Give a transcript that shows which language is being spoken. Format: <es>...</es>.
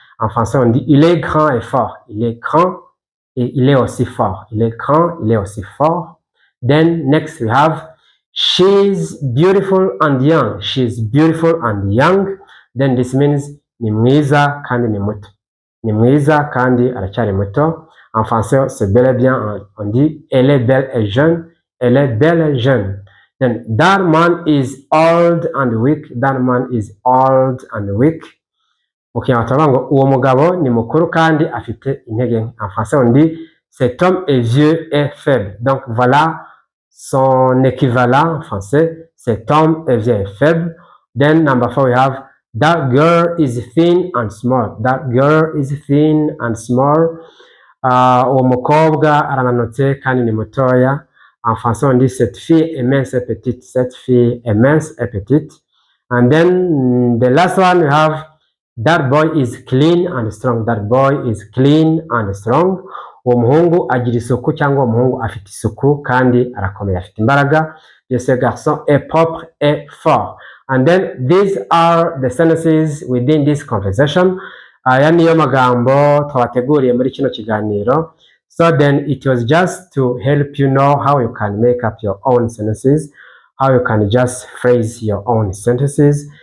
<fr>En français on dit il est grand et fort. Il est grand et il est aussi fort. Il est grand, il est aussi fort.</fr> <en>Then next we have she's beautiful and young. She's beautiful and young. Then this means</en> <rw>ni mwiza kandi ni muto. Ni mwiza kandi aracyari muto.</rw> <fr>En français c'est bel et bien on dit elle est belle et jeune. Elle est belle et jeune.</fr> <en>Then that man is old and weak. That man is old and weak.</en> <rw>Mu Kinyarwanda turavuga ngo uwo mugabo ni mukuru kandi afite intege nke.</rw> <fr>En français on dit cet homme est vieux et faible. Donc voilà son équivalent en français. Cet homme est vieux et faible.</fr> <en>Then number 4 we have that girl is thin and small. That girl is thin and small.</en> <rw>Uwo mukobwa arananutse kandi ni mutoya.</rw> <fr>En français on dit cette fille est mince et petite. Cette fille est mince et petite.</fr> <en>And then the last one we have that boy is clean and strong. That boy is clean and strong.</en> <rw>Uwo muhungu agira isuku, cyangwa uwo muhungu afite isuku kandi arakomeye, afite imbaraga.</rw> <fr>Ce garçon est propre et fort.</fr> <en>And then these are the sentences within this conversation.</en> <rw>Aya niyo magambo twabateguriye muri kino kiganiro.</rw> <en>So then it was just to help you know how you can make up your own sentences, how you can just phrase your own sentences.</en>